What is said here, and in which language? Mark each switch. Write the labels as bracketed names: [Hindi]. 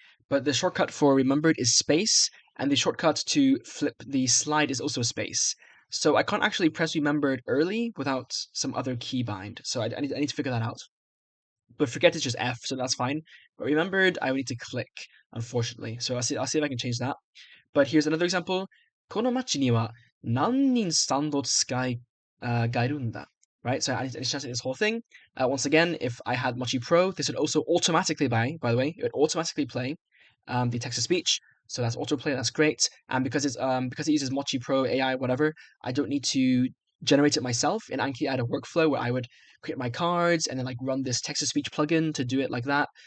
[English] But the shortcut for remembered is space, and the shortcut to flip the slide is also space. So I can't actually press remembered early without some other keybind. So I need to figure that out. But forget is just F, so that's fine. But remembered, I would need to click, unfortunately. So I'll see if I can change that. But here's another example. [Japanese] この町には何人スタンド使いがいるんだ? [English] Right, so I need to translate this whole thing. Once again, if I had Mochi Pro, this would also automatically by the way, it would automatically play the text to speech. So that's autoplay. That's great. And because it uses Mochi Pro AI, whatever, I don't need to generate it myself. In Anki, I had a workflow where I would create my cards and then like run this text to speech plugin to do it like that.